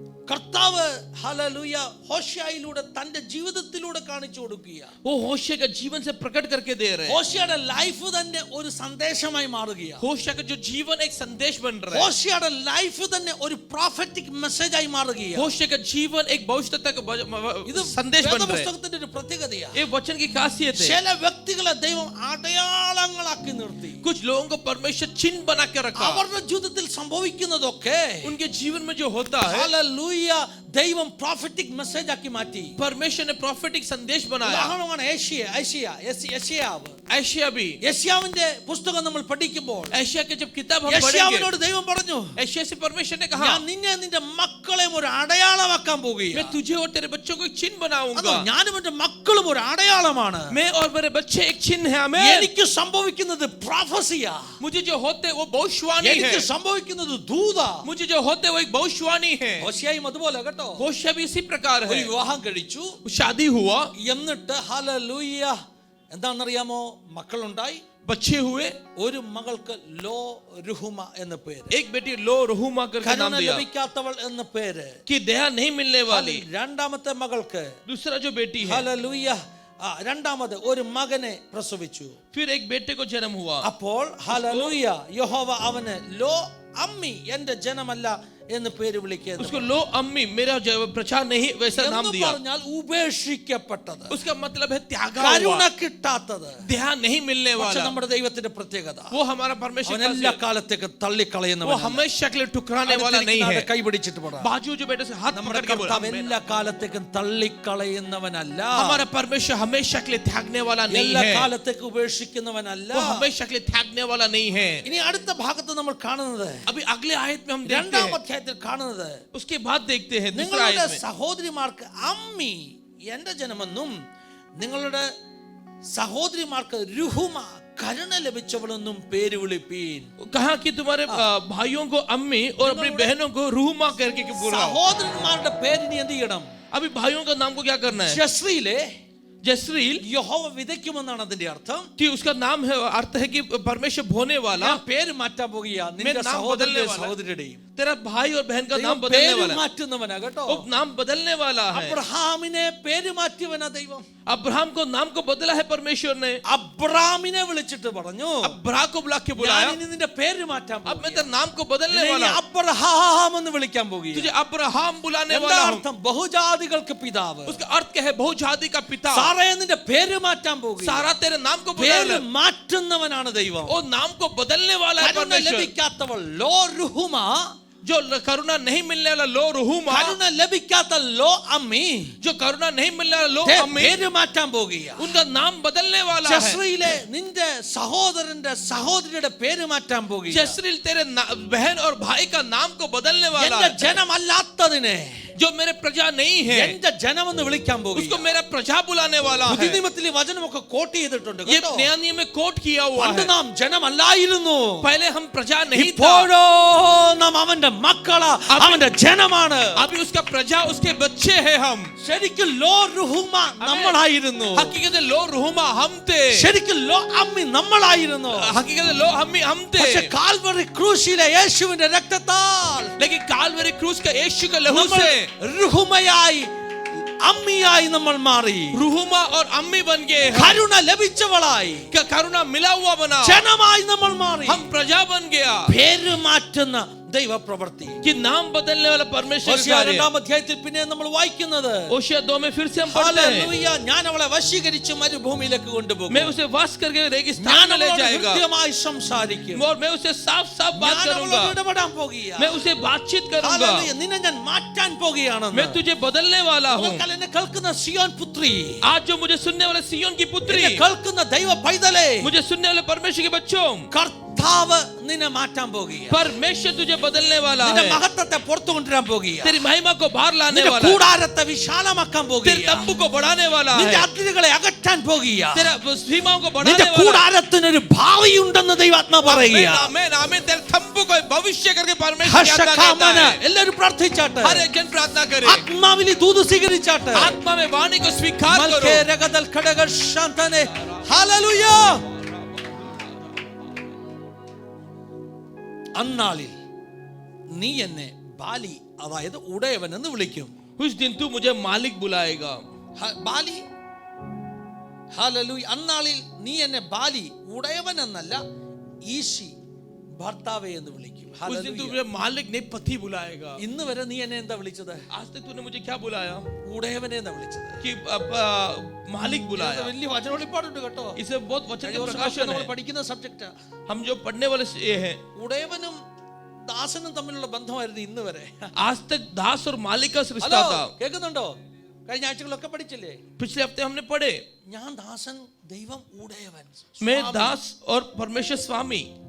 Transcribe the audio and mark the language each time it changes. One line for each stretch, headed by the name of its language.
Malayalam: കർത്താവ് ഹല്ലേലൂയ ഹോശേയയിലൂടെ തന്റെ ജീവിതത്തിലൂടെ കാണിച്ചു കൊടുക്കുക.
Hindi: वो होशे का जीवन से प्रकट करके दे रहे हैं.
Malayalam: ഹോശേയുടെ ലൈഫ് തന്നെ ഒരു സന്ദേശമായി മാറുകയാണ്.
Hindi: होशे का जो जीवन एक संदेश बन रहा है.
Malayalam: ഹോശേയുടെ ലൈഫ് തന്നെ ഒരു പ്രൊഫറ്റിക് മെസ്സേജായി മാറുകയാണ്.
Hindi: होशे का जीवन एक भविष्यता का
Malayalam: ഇത്
Hindi: संदेश बन रहा है.
Malayalam: പുസ്തകത്തിന്റെ ഒരു പ്രത്യേകതയാണ്.
Hindi: ये वचन की खासियत है.
Malayalam: ചില വ്യക്തികളെ ദൈവം അടയാളങ്ങളാക്കി നിർത്തി.
Hindi: कुछ लोगों को परमेश्वर चिन्ह बना के रखा.
Malayalam: അവരുടെ ജീവിതത്തിൽ സംഭവിക്കുന്നതൊക്കെ
Hindi: उनके जीवन में जो होता है
Malayalam: ഹല്ലേലൂയ ദൈവം പ്രൊഫറ്റിക് മെസ്സേജ് ആക്കി മാറ്റി.
Hindi: परमेश्वर ने प्रोफेटिक संदेश बनाया.
Malayalam: ഉദാഹരണമാണ് യെശയ്യാവ്.
Hindi: एशिया भी.
Malayalam: യെശയ്യാവിന്റെ പുസ്തകം നമ്മൾ പഠിക്കുമ്പോൾ
Hindi: एशिया के जब किताब हम
Malayalam: യെശയ്യാവിനോട്
Hindi: पढ़ेंगे,
Malayalam: ദൈവം പറഞ്ഞു,
Hindi: एशिया से परमेश्वर ने कहा,
Malayalam: ഞാൻ നിന്നെ നിന്റെ മക്കളെയും ഒരു അടയാളമാക്കാൻ
Hindi: मैं
Malayalam: പോകുകയാണ്.
Hindi: तुझे और तेरे बच्चों को एक चिन्ह
Malayalam: അതോ
Hindi: बनाऊंगा.
Malayalam: ഞാനും എന്റെ മക്കളും ഒരു അടയാളമാണ്.
Hindi: मैं और मेरे बच्चे एक चिन्ह है. हमें
Malayalam: എനിക്ക് സംഭവിക്കുന്നത് പ്രൊഫസിയാ.
Hindi: मुझे जो होते वो भविष्यवाणी
Malayalam: എനിക്ക്
Hindi: है.
Malayalam: സംഭവിക്കുന്നത് ദൂതാ.
Hindi: मुझे जो होते वो एक भविष्यवाणी है.
Malayalam: ഹോശേയയും അതുപോലെ കേട്ടോ.
Hindi: होशे भी इसी प्रकार
Malayalam: ഒരു
Hindi: है.
Malayalam: വിവാഹം കഴിച്ചു.
Hindi: शादी हुआ,
Malayalam: എന്നിട്ട് ഹല്ലേലൂയ എന്താണെന്നറിയാമോ, മക്കളുണ്ടായി.
Hindi: बच्चे हुए.
Malayalam: ഒരു മകൾക്ക് ലോ രുഹുമ എന്ന പേര്,
Hindi: एक बेटी लो रहुमा करके नाम
Malayalam: കരുണ
Hindi: दिया
Malayalam: ലഭിക്കാത്തവൾ എന്ന പേര്.
Hindi: कि दया नहीं मिलने वाली.
Malayalam: രണ്ടാമത്തെ മകൾക്ക്
Hindi: दूसरा जो बेटी है,
Malayalam: ഹല്ലേലൂയ രണ്ടാമത് ഒരു മകനെ പ്രസവിച്ചു.
Hindi: फिर एक बेटे को जन्म हुआ.
Malayalam: അപ്പോൾ ഹല്ലേലൂയ യഹോവ അവന് ലോ അമ്മി എന്റെ ജനമല്ല എന്ന് പേര് വിളിക്കുന്നു.
Hindi: उसको लो अम्मी मेरा प्रचार नहीं वैसा नाम दिया.
Malayalam: പറഞ്ഞാൽ ഉപേക്ഷിക്കപ്പെട്ടത്,
Hindi: उसका मतलब है त्यागा
Malayalam: കരുണ
Hindi: हुआ,
Malayalam: കിട്ടാത്തത്.
Hindi: दया नहीं मिलने
Malayalam: പക്ഷെ
Hindi: वाला.
Malayalam: നമ്മുടെ ദൈവത്തിന്റെ പ്രത്യേകത,
Hindi: वो हमारा परमेश्वर
Malayalam: അവൻ എല്ലാ
Hindi: का
Malayalam: കാലത്തേക്ക്
Hindi: वो
Malayalam: തള്ളിക്കളയുന്നവൻ.
Hindi: हमेशा के लिए ठुकराने वाला नहीं है.
Malayalam: കൈ പിടിച്ചിട്ട് പറ,
Hindi: बाजू जो बेटे से हाथ
Malayalam: നമ്മുടെ
Hindi: पकड़ के बोला,
Malayalam: കർത്താവ് എല്ലാ കാലത്തേക്കും തള്ളിക്കളയുന്നവനല്ല.
Hindi: हमारा परमेश्वर हमेशा के लिए त्यागने वाला नहीं
Malayalam: എല്ലാ
Hindi: है.
Malayalam: കാലത്തേക്ക് ഉപേക്ഷിക്കുന്നവനല്ല.
Hindi: वो हमेशा के लिए त्यागने वाला नहीं है.
Malayalam: ഇനി അടുത്ത ഭാഗത്ത് നമ്മൾ കാണുന്നത്,
Hindi: अभी अगले आयत में हम देखते
Malayalam: രണ്ടാം
Hindi: हैं,
Malayalam: അധ്യായത്തിൽ കാണുന്നത്,
Hindi: उसके बाद देखते हैं दूसरा
Malayalam: നിങ്ങളുടെ
Hindi: आयत में,
Malayalam: സഹോദരിമാർക്ക് അമ്മി എന്റെ ജനമെന്നും നിങ്ങളുടെ സഹോദരിമാർക്ക് രുഹുമ കരുണ ലഭിച്ചവളെന്നും പേര് വിളിപ്പീൻ.
Hindi: कहा कि तुम्हारे भाइयों को अम्मी और अपनी बहनों को रूमा करके बुलाओ.
Malayalam: സഹോദരന്മാരുടെ പേരിന് എന്ത് ചെയ്യണം?
Hindi: अभी भाइयों का नाम को क्या करना है?
Malayalam: ജസ്രീലെ
Hindi: जसरील
Malayalam: യഹോവ വിതയ്ക്കുമെന്നാണ് അതിന്റെ അർത്ഥം.
Hindi: कि उसका नाम है, अर्थ है कि परमेश्वर बोने वाला.
Malayalam: ഞാൻ പേര് മാറ്റാൻ പോകുകയാ, നിന്റെ നാം സഹോദരന്റെ
Hindi: ബദലനെ വാല.
Malayalam: സഹോദരിയുടെയും.
Hindi: तेरा भाई और बहन का नाम
Malayalam: ദൈവം
Hindi: बदलने
Malayalam: പേര്
Hindi: वाला है.
Malayalam: മാറ്റുന്നവനാ കേട്ടോ.
Hindi: वो नाम बदलने वाला है.
Malayalam: അബ്രഹാമിനെ പേര് മാറ്റിയവനാ ദൈവം.
Hindi: अब्राहम को नाम को बदला है परमेश्वर ने.
Malayalam: അബ്രാമിനെ വിളിച്ചിട്ട് പറഞ്ഞു,
Hindi: अब्राह को बुला के बुलाया,
Malayalam: ഞാൻ ഇനി നിന്റെ പേര് മാറ്റാൻ
Hindi: अब मैं
Malayalam: പോകുകയാ.
Hindi: तेरे नाम को बदलने
Malayalam: നിന്നെ
Hindi: वाला
Malayalam: ഇനി
Hindi: हूं.
Malayalam: അബ്രഹാം എന്ന് വിളിക്കാൻ പോകുകയാ.
Hindi: तुझे अब्राहम बुलाने
Malayalam: എന്താ
Hindi: वाला हूं.
Malayalam: അർത്ഥം? ബഹുജാതികൾക്ക് പിതാവ്.
Hindi: उसका अर्थ क्या है? बहुजाति का पिता.
Malayalam: സാറയെ നിന്റെ പേര് മാറ്റാൻ പോകുകയാ.
Hindi: सारा तेरे नाम को
Malayalam: പേര്
Hindi: बदलने,
Malayalam: മാറ്റുന്നവനാണ് ദൈവം.
Hindi: वो नाम को बदलने वाला है
Malayalam: കരുണ
Hindi: परमेश्वर.
Malayalam: ലഭിക്കാത്തവൾ ലോ രുഹുമ,
Hindi: जो करुणा नहीं मिलने वाला लो रुहुमा,
Malayalam: കരുണ ലഭിക്കാത്ത ലോ അമ്മി
Hindi: जो करुणा नहीं मिलने वाला लो अम्मी,
Malayalam: പേര് മാറ്റാൻ പോകുകയാ.
Hindi: उनका नाम बदलने वाला है.
Malayalam: ജസ്രീലെ നിന്റെ സഹോദരന്റെ സഹോദരിയുടെ പേര് മാറ്റാൻ പോകുകയാ.
Hindi: जसरील तेरे बहन और भाई का नाम को बदलने वाला
Malayalam: എന്റെ
Hindi: है.
Malayalam: ജനമല്ലാത്തതിനെ
Hindi: जो मेरे प्रजा नहीं है
Malayalam: എന്റെ ജനമെന്ന് വിളിക്കാൻ
Hindi: उसको
Malayalam: പോകുകയാ.
Hindi: मेरा प्रजा बुलाने वाला है.
Malayalam: പുതിയ നിയമത്തിൽ ഈ വചനമൊക്കെ കോട്ട് ചെയ്തിട്ടുണ്ട്
Hindi: ये
Malayalam: കേട്ടോ.
Hindi: नया नियम में कोट किया हुआ
Malayalam: പണ്ട്
Hindi: है.
Malayalam: നാം ജനമല്ലായിരുന്നു,
Hindi: पहले हम प्रजा नहीं था,
Malayalam: ഇപ്പോഴോ നാം അവന്റെ മക്കളാ, അവന്റെ ജനമാണ്.
Hindi: अभी उसका प्रजा उसके बच्चे हैं हम.
Malayalam: ശരിക്കും ലോ രുഹുമ നമ്മളായിരുന്നു,
Hindi: हकीकत लो रुहुमा हम थे,
Malayalam: ശരിക്കും ലോ അമ്മി നമ്മളായിരുന്നു.
Hindi: हकीकत लो अम्मी हम थे.
Malayalam: പക്ഷെ കാൽവറി ക്രൂശിലെ യേശുവിന്റെ രക്തത്താൽ
Hindi: लेकिन कालवरी क्रूस का यीशु का लहू
Malayalam: നമ്മൾ
Hindi: से
Malayalam: രുഹുമയായി അമ്മിയായി നമ്മൾ മാറി,
Hindi: रुहुमा और अम्मी बन गए.
Malayalam: കരുണ ലഭിച്ചവളായി
Hindi: करुणा मिला हुआ बना,
Malayalam: ജനമായി നമ്മൾ മാറി.
Hindi: हम प्रजा बन गया.
Malayalam: പേര് മാറ്റുന്ന ദൈവപ്രവൃത്തി.
Hindi: कि नाम बदलने वाला परमेश्वर
Malayalam: ഹോശേയ രണ്ടാം അധ്യായത്തിൽ പിന്നെ നമ്മൾ വായിക്കുന്നത്,
Hindi: ओशिया 2 में फिर से हम पढ़ते हैं,
Malayalam: ഹല്ലേലൂയ, ഞാൻ അവളെ വശീകരിച്ച് മരുഭൂമിയിലേക്ക് കൊണ്ടുപോകും,
Hindi: मैं उसे वास करके रेगिस्तान
Malayalam: ഞാൻ
Hindi: में ले
Malayalam: അവളോട്
Hindi: जाएगा
Malayalam: ഹൃദ്യമായി സംസാരിക്കും,
Hindi: और मैं उसे साफ साफ बात
Malayalam: ഞാൻ
Hindi: करूंगा,
Malayalam: അവളോട് ഇടപെടാൻ പോകുകയാ.
Hindi: मैं उसे बातचीत करूंगा,
Malayalam: ഹല്ലേലൂയ, നിന്നെ ഞാൻ മാറ്റാൻ പോകുകയാണെന്ന്.
Hindi: मैं तुझे बदलने वाला हूँ.
Malayalam: നിങ്ങൾ എന്നെ കേൾക്കുന്ന സിയോൻ പുത്രി,
Hindi: आज जो मुझे सुनने वाले सियोन की पुत्री,
Malayalam: എന്നെ കേൾക്കുന്ന ദൈവ പൈതലേ,
Hindi: मुझे सुनने वाले परमेश्वर के बच्चों,
Malayalam: കർത്താവ് നിന്നെ മാറ്റാൻ പോകുകയാ.
Hindi: परमेश्वर तुझे बदलने वाला
Malayalam: നിന്റെ
Hindi: है.
Malayalam: മഹത്വത്തെ പുറത്തു കൊണ്ടുവരാൻ പോകുകയാ.
Hindi: तेरी महिमा को बाहर लाने
Malayalam: നിന്റെ
Hindi: वाला है.
Malayalam: കൂടാരത്തെ വിശാലമാക്കാൻ
Hindi: तेरे
Malayalam: പോകുകയാ.
Hindi: तंबू को बढ़ाने वाला
Malayalam: നിന്റെ
Hindi: है.
Malayalam: അതിരുകളെ അകറ്റാൻ പോകുകയാ.
Hindi: तेरा सीमाओं को
Malayalam: നിന്റെ
Hindi: बढ़ाने वाला है.
Malayalam: കൂടാരത്തിനൊരു ഭാവിയുണ്ടെന്ന് ദൈവാത്മാ പറയുകയാ.
Hindi: आमीन आमीन. तेरे तंबू को भविष्य करके परमेश्वर याद करता ഹർഷകാമന, है.
Malayalam: എല്ലാവരും പ്രാർത്ഥിച്ചാട്ടെ.
Hindi: हर एक जन प्रार्थना करे,
Malayalam: ആത്മാവിൽ ഈ ദൂത് സ്വീകരിച്ചാട്ടെ.
Hindi: आत्मा में वाणी को स्वीकार करो. മൽക്കേ രഗദൽ ഖഡഗ ശാന്തനെ. ഹല്ലേലൂയ.
Malayalam: അന്നാളിൽ നീ എന്നെ ബാലി അതായത് ഉടയവൻ എന്ന് വിളിക്കും.
Hindi: उस दिन तू मुझे मालिक बुलाएगा.
Malayalam: ബാലി ഹല്ലേലൂയ. അന്നാളിൽ നീ എന്നെ ബാലി ഉടയവൻ എന്നല്ല ഈശി ഭർത്താവേ എന്ന് വിളിക്കും.
Hindi: उस दिन तू मुझे मालिक नहीं पति बुलाएगा.
Malayalam: ഇന്ന് വരെ നീ എന്നെ എന്താ വിളിച്ചത്?
Hindi: आज तक तूने मुझे क्या बुलाया?
Malayalam: ഉടയവനെ എന്നാ വിളിച്ചത്.
Hindi: कि मालिक बुलाया.
Malayalam: വലിയ വചനവെളിപ്പാടുണ്ട് കേട്ടോ.
Hindi: इसे बहुत वचन का प्रकाशन है.
Malayalam: പഠിക്കുന്ന സബ്ജക്റ്റാ.
Hindi: हम जो पढ़ने वाले ये हैं.
Malayalam: ഉടയവനും ദാസനും തമ്മിലുള്ള ബന്ധമായിരുന്നു ഇന്ന് വരെ.
Hindi: आज तक दास और मालिक का रिश्ता था.
Malayalam: കേൾക്കുന്നുണ്ടോ? കഴിഞ്ഞ ആഴ്ചകളൊക്കെ പഠിച്ചില്ലേ?
Hindi: पिछले हफ्ते हमने पढ़े.
Malayalam: ഞാൻ ദാസൻ, ദൈവം ഉടയവൻ.
Hindi: मैं दास और परमेश्वर स्वामी.